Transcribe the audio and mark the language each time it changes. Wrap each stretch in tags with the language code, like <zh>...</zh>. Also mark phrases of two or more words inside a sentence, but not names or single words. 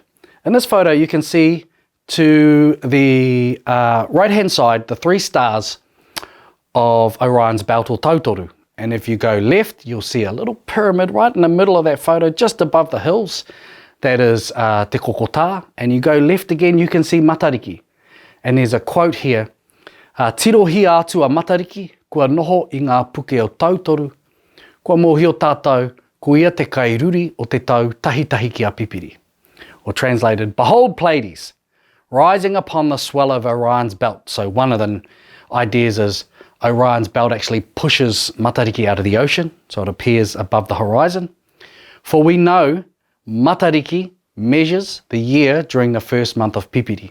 <en>In this photo, you can see to the right-hand side, the 3 stars of Orion's belt, or Tautoru. And if you go left, you'll see a little pyramid right in the middle of that photo, just above the hills. that is te kokota, and you go left again, you can see Matariki. And there's a quote here,</en> <mi>tirohi atu a Matariki, kua noho i ngā puke o tautoru, kua mōhi o tātou, ko ia te kairuri o te tau tahi tahi ki a pipiri.</mi> <en>Or translated, behold Pleiades, rising upon the swell of Orion's belt. So one of the ideas is Orion's belt actually pushes Matariki out of the ocean, so it appears above the horizon. For we know Matariki measures the year during the first month of pipiri.</en>